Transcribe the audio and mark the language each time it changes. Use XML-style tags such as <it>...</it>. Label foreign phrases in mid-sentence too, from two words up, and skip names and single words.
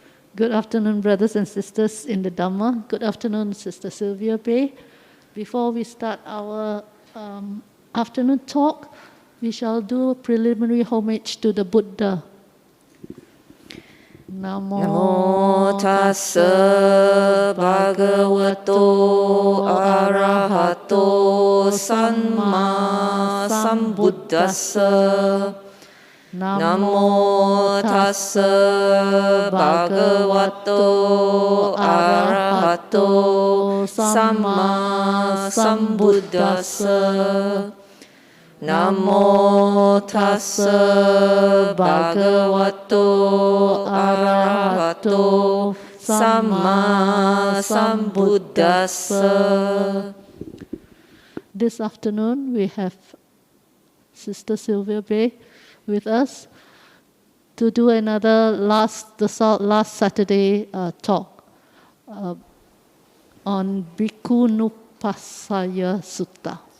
<en>Good afternoon, brothers and sisters in the Dhamma. Good afternoon, Sister Sylvia Bay. Before we start our afternoon talk, we shall do a preliminary homage to the Buddha.</en> <pi>Namo tassa bhagavato arahato samma sambuddhassa. Namo tassa bhagavato arahato samma sambuddhassa. Namo tassa bhagavato arahato samma sambuddhassa.</pi> <en>This afternoon we have Sister Sylvia Bay with us to do another last Saturday talk on Bhikkhunupassaya Sutta.</en>